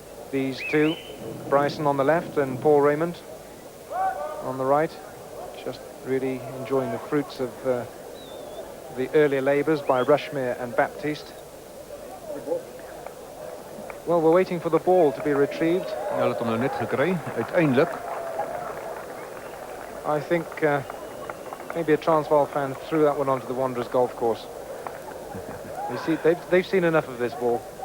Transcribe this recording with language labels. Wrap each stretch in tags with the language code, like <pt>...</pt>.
<en>These two, Bryson on the left and Paul Rayment on the right, just really enjoying the fruits of the earlier labours by Rushmere and Baptiste. Well, we're waiting for the ball to be retrieved.</en> <af>Hulle het hom nou net gekry, uiteindelik.</af> <en>I think maybe a Transvaal fan threw that one onto the Wanderers golf course. You see, they've seen enough of this ball.</en>